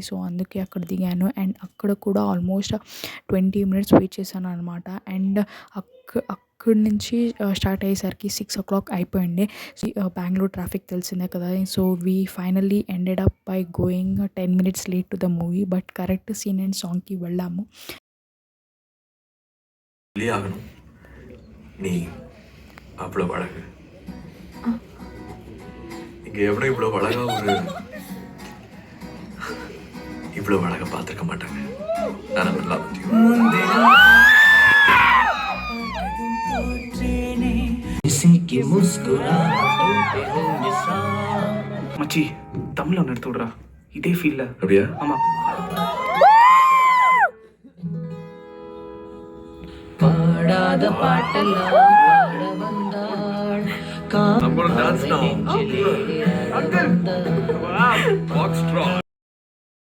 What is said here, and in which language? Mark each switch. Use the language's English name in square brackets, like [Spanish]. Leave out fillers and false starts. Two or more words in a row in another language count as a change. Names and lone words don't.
[Telugu] సో అందుకే అక్కడ దిగాను అండ్ అక్కడ కూడా [English] almost 20 minutes wait [Telugu] చేశాను అనమాట. అండ్ అక్కడి నుంచి స్టార్ట్ అయ్యేసరికి 6 o'clock అయిపోయింది. [English] Bengaluru traffic [Telugu] తెలిసిందే కదా. [English] So we finally ended up by going 10 minutes late to the movie, but correct scene and song-ki వెళ్ళాము. [Tamil] இவ்வளோ அழகாக பார்த்துருக்க மாட்டாங்க. மச்சி தமிழ்ல ஒன்று எடுத்து விடுறா, இதே ஃபீல்ல. அப்படியா? ஆமா. பாடாத பாட்டெல்லாம் பாட வந்தாள். [English] I'm gonna dance now. Uncle. Wow. Box draw.